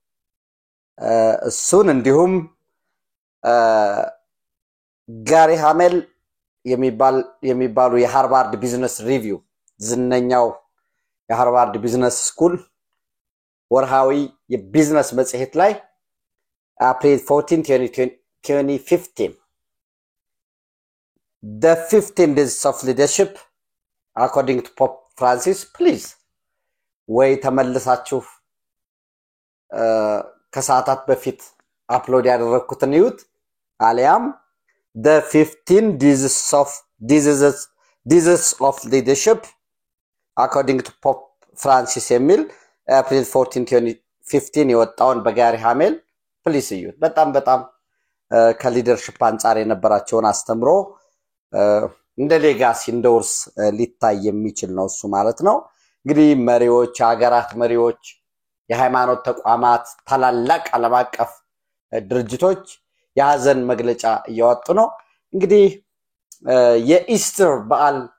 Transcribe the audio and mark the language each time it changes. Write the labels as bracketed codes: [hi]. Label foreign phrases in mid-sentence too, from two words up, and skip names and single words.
[am] እሱን እንዲሁም ጋሪ ሃሜል የሚባሉ የሃርቫርድ ቢዝነስ ሪቪው ዝነኛው የሃርቫርድ ቢዝነስ ስኩል ወርሃዊ የቢዝነስ መጽሔት ላይ April 14 2015 [en] the 15 days of leadership according to Pope Francis please [am] ወይ ተመልሳችሁ ከሰዓታት በፊት አፕሎድ ያደረኩትን ይዩት አሊያም [en] the 15 diseases of leadership according to [am] Pope Francis የሚል April 14 2015 የወጣውን በጋሪ ሃሜል ፕሊስ ይዩት በጣም ከሊደርሺፕ አንፃር የነበራቸውን አስተምሮ እንደ ሌጋሲ እንደውርስ ሊታይ የሚችል ነው እሱ ማለት ነው እንግዲህ መሪዎች ሀገራት መሪዎች የሃይማኖት ተቋማት ታላላቅ ዓለም አቀፍ ድርጅቶች ያዘን መግለጫ እያወጡ ነው እንግዲህ የኢስተር በዓል